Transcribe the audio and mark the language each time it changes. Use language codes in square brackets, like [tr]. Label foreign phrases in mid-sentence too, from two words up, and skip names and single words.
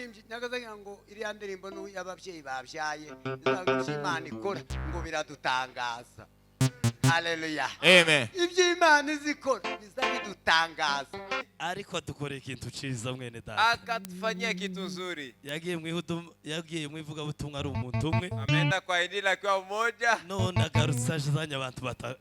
[rw] nyagaza ngo iriya ndirimbo y'ababyeyi babyaye Imana ikora ngo biradutangaza. Haleluya. Amen. Iby'Imana izikora bizabidutangaza. Ariko dukore ikintu ciza mwene data. [sw] Akatufanyia kitu nzuri. [rw] Yagiye mu ivugabutumwa ari umuntu umwe. [sw] Ameenda kwa injili akiwa mmoja. [rw] None agarutse azanye abantu batatu.